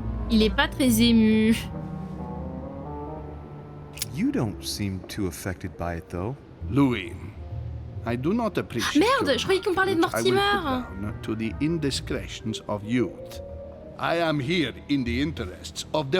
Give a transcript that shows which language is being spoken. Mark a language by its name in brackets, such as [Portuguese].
[French] Il est pas très ému. [English] You don't seem too affected by it, though. Louis, I do not appreciate. [French] Merde, je croyais qu'on parlait de Mortimer. [English] To the indiscretions of youth. I am here in the interests of the